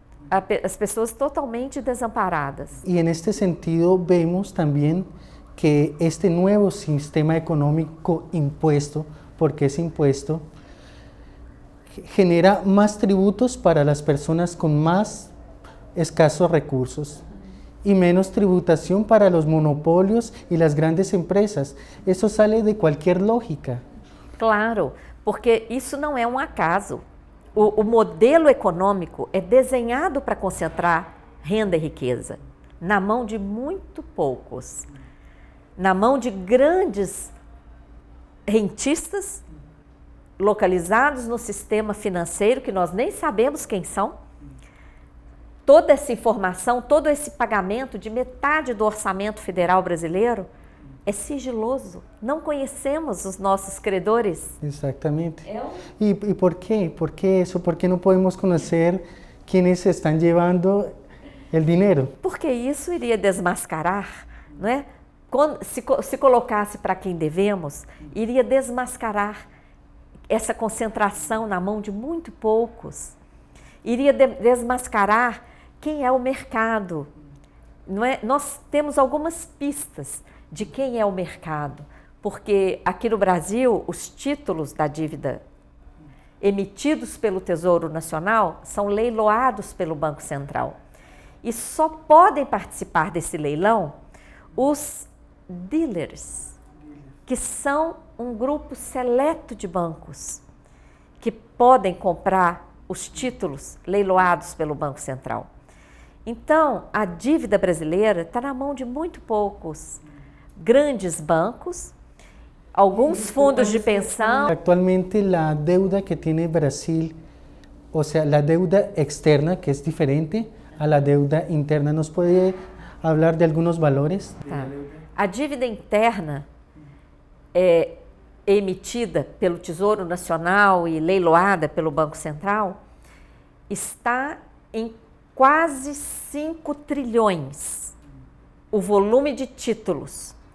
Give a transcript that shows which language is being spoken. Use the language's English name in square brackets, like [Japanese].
[Portuguese] as pessoas totalmente desamparadas. [Spanish] Y en este sentido vemos también que este nuevo sistema económico impuesto, porque es impuesto, genera más tributos para las personas con más escasos recursos y menos tributación para los monopolios y las grandes empresas. Eso sale de cualquier lógica. [Portuguese] Claro, porque isso não é um acaso. O modelo econômico é desenhado para concentrar renda e riqueza na mão de muito poucos, na mão de grandes rentistas localizados no sistema financeiro que nós nem sabemos quem são. Toda essa informação, todo esse pagamento de metade do orçamento federal brasileiro é sigiloso. Não conhecemos os nossos credores. [Spanish] Exactamente. ¿Y por qué? ¿Por qué eso? ¿Por qué no podemos conocer quiénes están llevando el dinero? [Portuguese] Porque isso iria desmascarar, não é? Se colocasse para quem devemos, iria desmascarar essa concentração na mão de muito poucos. Iria desmascarar quem é o mercado. Não é? Nós temos algumas pistas de quem é o mercado, porque aqui no Brasil os títulos da dívida emitidos pelo Tesouro Nacional são leiloados pelo Banco Central. E só podem participar desse leilão os dealers, que são um grupo seleto de bancos que podem comprar os títulos leiloados pelo Banco Central. Então, a dívida brasileira está na mão de muito poucos grandes bancos, alguns fundos de pensão. [Spanish] Actualmente la deuda que tiene Brasil, o sea, la deuda externa, que es diferente a la deuda interna, ¿nos puede hablar de algunos valores? [Portuguese] Tá. A dívida interna emitida pelo Tesouro Nacional e leiloada pelo Banco Central está em quase 5 trilhões, o volume de títulos.